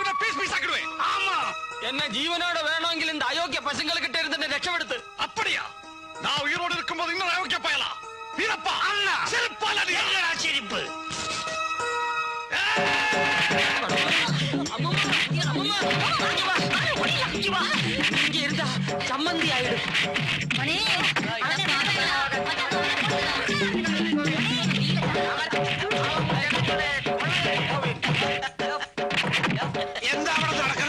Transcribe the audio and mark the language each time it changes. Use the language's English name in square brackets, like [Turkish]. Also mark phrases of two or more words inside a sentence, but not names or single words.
[Malayalam] എന്നെ ജീവനോടെ വേണമെങ്കിൽ [Tamil] இந்த அயோக்கிய பசங்களுக்கு கிட்ட இருந்து [Malayalam] രക്ഷപ്പെടുത്ത്. [Tamil] அப்படியா? நான் உயிரோடு இருக்கும்போது இன்னொரு அயோக்கிய பயலா வீரப்பா அண்ணா செருப்பால செருப்பு இங்க இருந்தா சம்மந்தி ஆயிடும். [Malayalam] എന്താ അവിടെ നടക്കണേ?